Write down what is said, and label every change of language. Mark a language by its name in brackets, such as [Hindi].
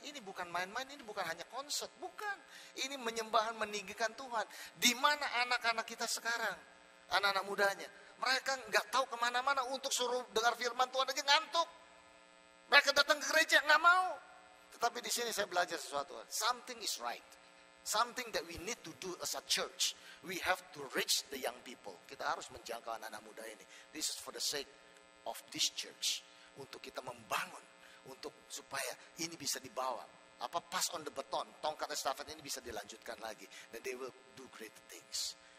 [Indonesian] Ini bukan main-main, ini bukan hanya konser, bukan. Ini menyembahan, meninggikan Tuhan. Di mana anak-anak kita sekarang, anak-anak mudanya, mereka nggak tahu kemana-mana untuk suruh dengar firman Tuhan aja ngantuk. Mereka datang ke gereja nggak mau. Tetapi di sini saya belajar sesuatu. [English] Something is right. Something that we need to do as a church. We have to reach the young people. [Indonesian] Kita harus menjangkau anak-anak muda ini. [English] This is for the sake of this church. [Indonesian] Untuk kita membangun. Untuk supaya ini bisa dibawa. [English] Pass on the baton. [Indonesian] Tongkat estafet ini bisa dilanjutkan lagi. Dan [English] they will do great things.